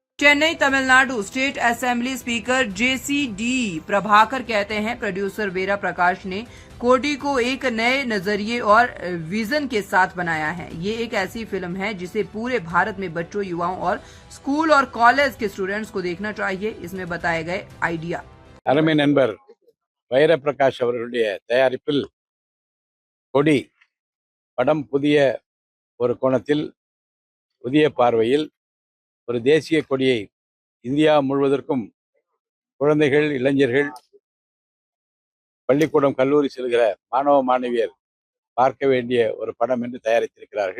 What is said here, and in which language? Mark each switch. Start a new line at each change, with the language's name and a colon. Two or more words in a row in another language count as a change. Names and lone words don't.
Hindi: चेन्नई तमिलनाडु
English: State Assembly Speaker
Hindi: जेसीडी प्रभाकर कहते हैं प्रोड्यूसर वेरा प्रकाश ने कोडी को एक नए नजरिए और विजन के साथ बनाया है। ये एक ऐसी फिल्म है जिसे पूरे भारत में बच्चों, युवाओं और स्कूल और कॉलेज के स्टूडेंट्स को देखना चाहिए। इसमें बताए गए आइडिया
Tamil: அருமை நண்பர் வைர பிரகாஷ் அவர்களுடைய தயாரிப்பில் கொடி படம் புதிய ஒரு கோணத்தில், புதிய பார்வையில் ஒரு தேசிய கொடியை இந்தியா முழுவதற்கும் குழந்தைகள், இளைஞர்கள், பள்ளிக்கூடம், கல்லூரி செல்கிற மாணவ மாணவியர் பார்க்க வேண்டிய ஒரு படம் என்று தயாரித்திருக்கிறார்கள்.